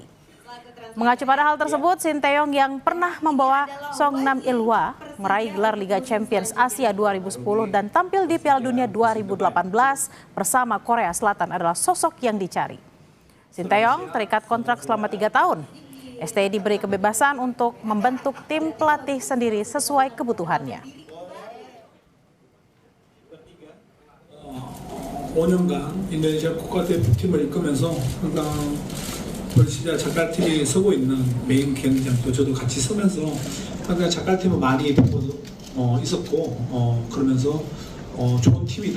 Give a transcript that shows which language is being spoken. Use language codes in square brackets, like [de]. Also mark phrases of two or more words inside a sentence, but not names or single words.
[id] Mengacu pada hal tersebut, Sinteyong yang pernah membawa Songnam Ilhwa meraih gelar Liga Champions Asia 2010 dan tampil di Piala Dunia 2018 bersama Korea Selatan adalah sosok yang dicari. Sinteyong terikat kontrak selama 3 tahun. STI diberi kebebasan untuk membentuk tim pelatih sendiri sesuai kebutuhannya. [ko] 5년간 인도네시아 국가대표팀을 이끌면서 항상 퍼시자 자카르타팀이 서고 있는 메인 경기장도 저도 같이 서면서 항상 자카르타팀은 많이 보고 있었고 그러면서 좋은 팀이다.